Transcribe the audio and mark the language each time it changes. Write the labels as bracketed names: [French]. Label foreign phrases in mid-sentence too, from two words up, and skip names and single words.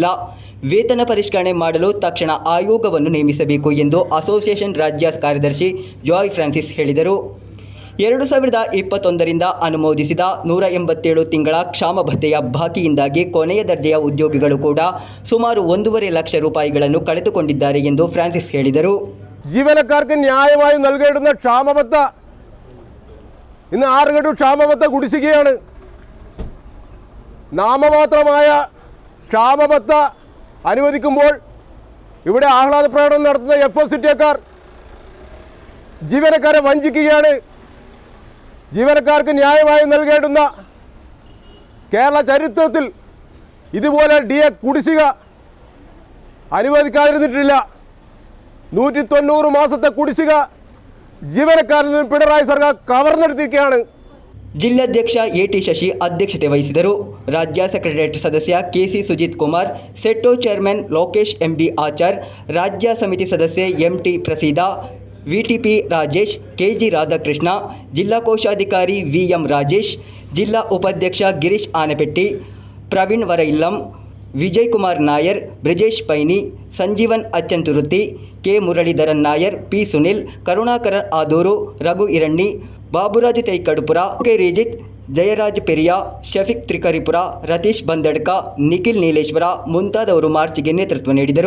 [Kannada] ವೇತನ ಪರಿಷ್ಕರಣೆ ಮಾಡಲು ತಕ್ಷಣ ಆಯೋಗವನ್ನು ನೇಮಿಸಬೇಕು ಎಂದು ಅಸೋಸಿಯೇಷನ್ ರಾಜ್ಯ ಕಾರ್ಯದರ್ಶಿ ಜಾಯ್ ಫ್ರಾನ್ಸಿಸ್ ಹೇಳಿದರು. 2021ರಿಂದ ಅನುಮೋದಿಸಿದ 187 ತಿಂಗಳ ಕ್ಷಾಮ ಭತ್ಯೆಯ ಬಾಕಿಯಿಂದಾಗಿ ಕೊನೆಯ ದರ್ಜೆಯ ಉದ್ಯೋಗಿಗಳು ಕೂಡ ಸುಮಾರು 1.5 ಲಕ್ಷ ರೂಪಾಯಿಗಳನ್ನು ಕಳೆದುಕೊಂಡಿದ್ದಾರೆ ಎಂದು ಫ್ರಾನ್ಸಿಸ್ ಹೇಳಿದರು. [Malayalam] ജീവനക്കാർക്ക് ന്യായമായി നൽകേണ്ടുന്ന ക്ഷാമബത്ത ഇന്ന് 6 ഗഡു ക്ഷാമബത്ത കുടിശ്ശികയാണ്. നാമമാത്രമായ ക്ഷാമബത്ത അനുവദിക്കുമ്പോൾ ഇവിടെ ആഹ്ലാദ പ്രകടനം നടത്തുന്ന FSCTക്കാർ ജീവനക്കാരെ വഞ്ചിക്കുകയാണ്. ജീവനക്കാർക്ക് ന്യായമായി നൽകേണ്ടുന്ന കേരള ചരിത്രത്തിൽ ഇതുപോലെ DA കുടിശ്ശിക അനുവദിക്കാതിരുന്നിട്ടില്ല. 190 മാസത്തെ കുടിശ്ശിക ജീവനക്കാരിൽ നിന്ന് പിണറായി സർക്കാർ കവർന്നെടുത്തിരിക്കുകയാണ്. [Kannada] ಜಿಲ್ಲಾಧ್ಯಕ್ಷ AT ಶಶಿ ಅಧ್ಯಕ್ಷತೆ ವಹಿಸಿದರು. ರಾಜ್ಯ ಸೆಕ್ರೆಟರಿಯೇಟ್ ಸದಸ್ಯ KC ಸುಜಿತ್ ಕುಮಾರ್, ಸೆಟ್ಟೋ ಚೇರ್ಮನ್ ಲೋಕೇಶ್ MB ಆಚಾರ್, ರಾಜ್ಯ ಸಮಿತಿ ಸದಸ್ಯೆ MT ಪ್ರಸೀದಾ, VTP ರಾಜೇಶ್, KG ರಾಧಾಕೃಷ್ಣ, ಜಿಲ್ಲಾ ಕೋಶಾಧಿಕಾರಿ VM ರಾಜೇಶ್, ಜಿಲ್ಲಾ ಉಪಾಧ್ಯಕ್ಷ ಗಿರೀಶ್ ಆನೆಪೆಟ್ಟಿ, ಪ್ರವೀಣ್ ವರೈಲ್ಲಂ, ವಿಜಯ್ ಕುಮಾರ್ ನಾಯರ್, ಬ್ರಿಜೇಶ್ ಪೈನಿ, ಸಂಜೀವನ್ ಅಚ್ಚಂತುರುತಿ, K ಮುರಳೀಧರನ್ ನಾಯರ್, P ಸುನಿಲ್, ಕರುಣಾಕರ ಆದೂರು, ರಘು ಇರಣ್ಣಿ, ಬಾಬುರಾಜು ತೈಕಡುಪುರ, K ರಿಜಿತ್, ಜಯರಾಜ್ ಪೆರಿಯಾ, ಶಫೀಕ್ ತ್ರಿಕರಿಪುರ, ರತೀಶ್ ಬಂದಡ್ಕ, ನಿಖಿಲ್ ನೀಲೇಶ್ವರ ಮುಂತಾದವರು ಮಾರ್ಚ್ಗೆ ನೇತೃತ್ವ ನೀಡಿದರು.